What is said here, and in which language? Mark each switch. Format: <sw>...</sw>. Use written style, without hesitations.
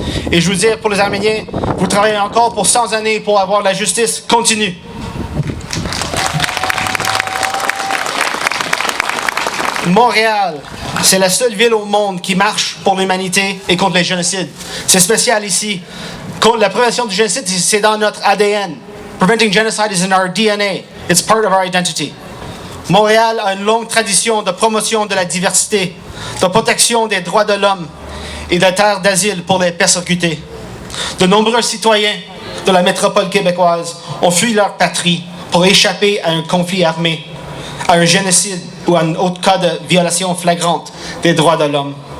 <fr>Et je veux dire, pour les Arméniens, vous travaillez encore pour 100 années pour avoir la justice continue. Montréal, c'est la seule ville au monde qui marche pour l'humanité et contre les génocides. C'est spécial ici. La prévention du génocide, c'est dans notre ADN.</fr> <en>Preventing genocide is in our DNA. It's part of our identity.</en> <fr>Montréal a une longue tradition de promotion de la diversité, de protection des droits de l'homme et de terres d'asile pour les persécutés. De nombreux citoyens de la métropole québécoise ont fui leur patrie pour échapper à un conflit armé, à un génocide ou à un autre cas de violation flagrante des droits de l'homme.</fr>